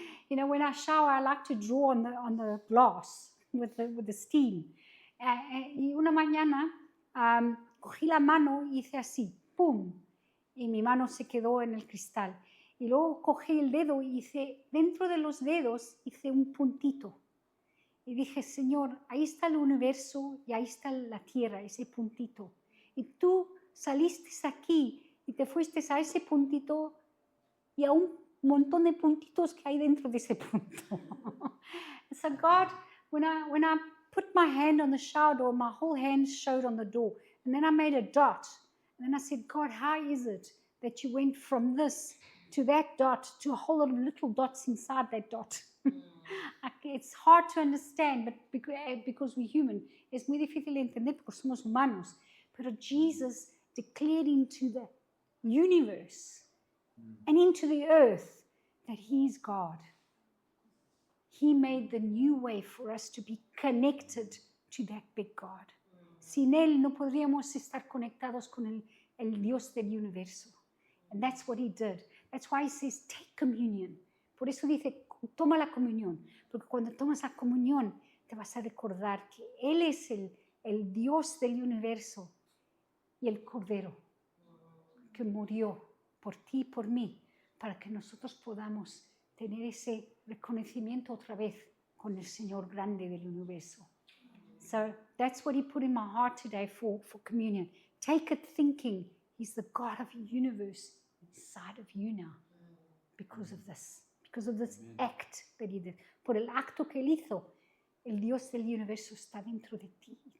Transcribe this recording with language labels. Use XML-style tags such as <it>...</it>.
<en>You know, when I shower, I like to draw on the glass with the steam.</en> <es>Y una mañana cogí la mano y hice así, ¡pum! Y mi mano se quedó en el cristal. Y luego cogí el dedo y hice, dentro de los dedos, hice un puntito. Y dije, Señor, ahí está el universo y ahí está la tierra, ese puntito. Y tú saliste aquí y te fuiste a ese puntito y a un montón de puntitos que hay dentro de ese punto.</es> <en>So God, when I put my hand on the shower door, my whole hand showed on the door. And then I made a dot. And then I said, God, how is it that you went from this to that dot to a whole lot of little dots inside that dot? It's hard to understand, but because we're human,</en> <es>es muy difícil de entender porque somos humanos. Pero</es> <en>Jesus declared into the universe and into the earth that He's God. He made the new way for us to be connected to that big God.</en> <es>Sin Él no podríamos estar conectados con el Dios del universo.</es> <en>And that's what He did. That's why He says, take communion.</en> <es>Por eso dice, toma la comunión. Porque cuando tomas la comunión, te vas a recordar que Él es el Dios del universo y el Cordero que murió por ti y por mí, para que nosotros podamos tener ese reconocimiento otra vez con el Señor grande del universo.</es> <en>So that's what He put in my heart today for communion. Take it thinking He's the God of the universe inside of you now because of this act that He did.</en> <es>Por el acto que Él hizo, el Dios del universo está dentro de ti.</es>